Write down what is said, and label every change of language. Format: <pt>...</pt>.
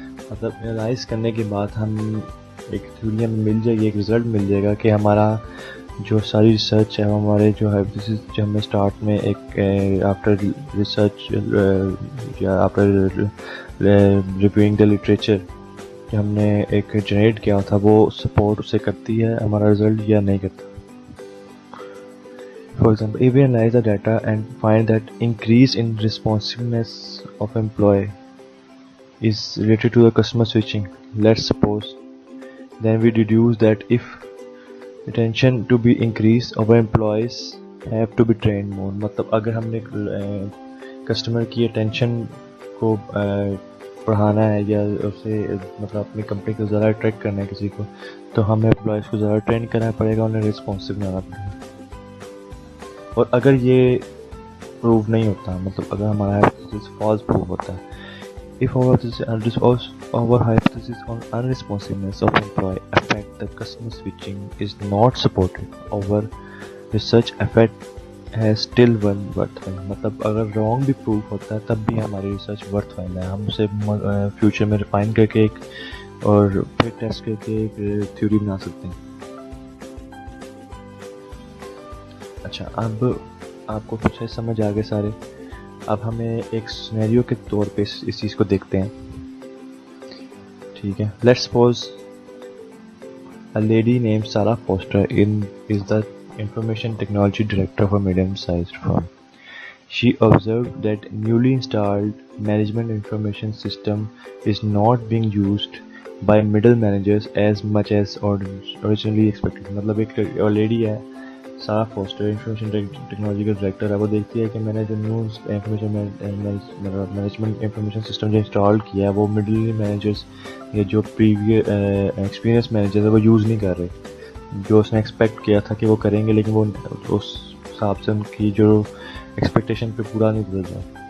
<ur>مطلب انالائز کرنے کے بعد ہم ایک تھیوری ہمیں مل جائے گی, ایک رزلٹ مل جائے گا کہ ہمارا جو ساری ریسرچ ہے, ہمارے جو ہائپوتھیسس جو ہمیں اسٹارٹ میں ایک آفٹر ریسرچ یا آفٹر ریویوئنگ دا لٹریچر کہ ہم نے ایک جنریٹ کیا تھا, وہ سپورٹ اسے کرتی ہے ہمارا رزلٹ یا نہیں کرتا.</ur> <en>For example, if we analyze the data and find that increase in responsiveness of employee is related to the customer switching, let's suppose, then we deduce that if retention to be increased, our employees have to be trained more.</en> <ur>مطلب اگر ہم نے customer کی attention کو بڑھانا ہے یا اسے مطلب اپنی کمپنی کو زیادہ اٹریکٹ کرنا ہے کسی کو, تو ہمیں امپلائیز کو زیادہ ٹرین کرنا پڑے گا, انہیں ریسپانسو بنانا پڑے گا. اور اگر یہ پروو نہیں ہوتا, مطلب اگر ہمارا ہائپوتھیسس فالس پروو ہوتا ہے,</ur> <en>if our hypothesis on unresponsiveness of employee affect the customer switching is not supported, our research effect has still one worthwhile.</en> <ur>مطلب اگر رانگ بھی پروو ہوتا ہے تب بھی ہماری ریسرچ ورتھ وائل ہے, ہم اسے فیوچر میں ریفائن کر کے ایک اور پھر ٹیسٹ کر کے ایک تھیوری بنا سکتے ہیں. اچھا, اب آپ کو کچھ سمجھ آ گئے سارے. اب ہمیں ایک سینیریو کے طور پہ اس چیز کو دیکھتے ہیں, ٹھیک ہے.</ur> <en>Let's suppose a lady named Sarah Foster is the information technology director of a medium-sized firm. She observed that newly installed management information system is not being used by middle managers as much as originally expected.</en> <ur>مطلب ایک lady ہے سارا foster, information technology کا director ہے, وہ دیکھتی ہے کہ میں نے جو نیو مینجمنٹ انفارمیشن سسٹم جو انسٹال کیا ہے وہ مڈل مینیجرس یا جو پریویس ایکسپیرینس مینیجر ہے وہ یوز نہیں کر رہے, جو اس نے ایکسپیکٹ کیا تھا کہ وہ کریں گے, لیکن وہ اس حساب سے ان کی جو ایکسپیکٹیشن پہ پورا نہیں گزر رہا.</ur>